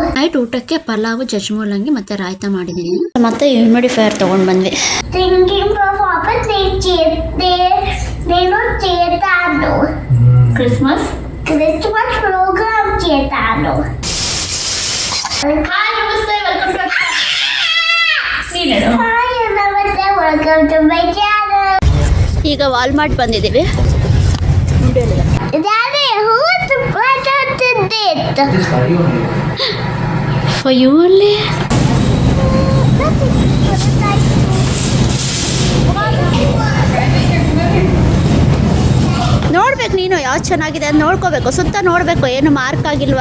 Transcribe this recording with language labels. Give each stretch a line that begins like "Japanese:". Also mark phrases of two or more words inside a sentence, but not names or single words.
Kannada: ನೈಟ್ ಊಟಕ್ಕೆ ಪಲಾವು, ಜಜ್ಮೂಲಂಗಿ ಮತ್ತೆ ರಾಯ್ತ ಮಾಡಿದ್ದೀನಿ. ಮತ್ತೆ ಹ್ಯೂಮಿಡಿಫೈಯರ್ ತಗೊಂಡ್ ಬಂದ್ವಿ.
English: Christmas program
Telugu: చేస్తాను.
English: hi namaste welcome to my channel.
Kannada: ಈಗ ವಾಲ್ಮಾರ್ಟ್ ಬಂದಿದ್ದೀವಿ.
English: For you only.
Kannada: ನೋಡ್ಬೇಕು, ನೀನು ಯಾವ್ದು ಚೆನ್ನಾಗಿದೆ ಅಂತ ನೋಡ್ಕೋಬೇಕು, ಸುತ್ತ ನೋಡ್ಬೇಕು, ಏನು ಮಾರ್ಕ್ ಆಗಿಲ್ವಾ.